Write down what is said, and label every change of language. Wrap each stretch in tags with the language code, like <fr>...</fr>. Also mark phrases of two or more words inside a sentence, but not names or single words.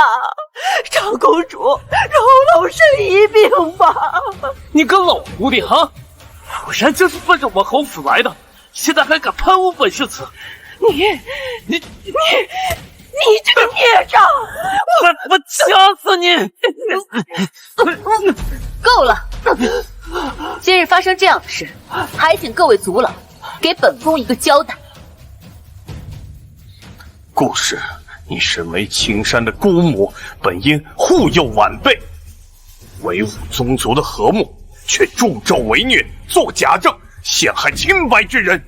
<zh>長公主，饒老身一命吧！你個老狐狸哈，果然就是奔着我們侯府來的，現在還敢攀污本世子！你這個孽障！我掐死你！夠了！今日發生這樣的事，還請各位族老給本宮一個交代。顧氏，你身為青山的姑母，本應護佑晚輩，維護宗族的和睦，卻助紂為虐，做假證，陷害清白之人。</zh>